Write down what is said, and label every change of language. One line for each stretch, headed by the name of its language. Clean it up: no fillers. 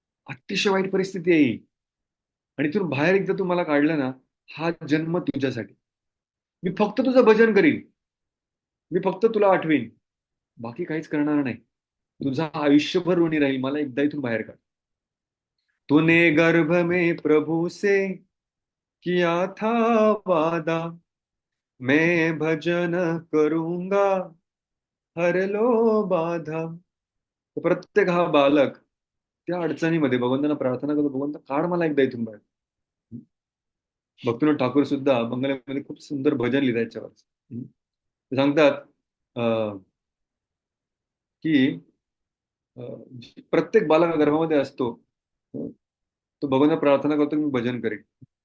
Marathi: अतिशय वाईट परिस्थिती आहे ही. आणि इथून बाहेर एकदा तू मला काढलं ना, हा जन्म तुझ्यासाठी. मी फक्त तुझं भजन करीन, मी फक्त तुला आठवीन, बाकी काहीच करणार नाही. तुझा आयुष्यभर ऋणी राहील, मला एकदा इथून बाहेर काढ.
Hindi: तूने गर्भ में प्रभु से किया था वादा, मैं भजन करूंगा, हर लो बाधा.
Marathi: तर प्रत्येक हा बालक त्या अडचणीमध्ये भगवंतांना प्रार्थना करतो, भगवंत काढ मला एकदा इथून बाहेर. भक्तिनाथ ठाकूर सुद्धा बंगालीमध्ये खूप सुंदर भजन लिहितात याच्यावर. ते सांगतात अं, की प्रत्येक बालक गर्भामध्ये असतो, तो भगवंतांना प्रार्थना करतो की मी भजन करेन.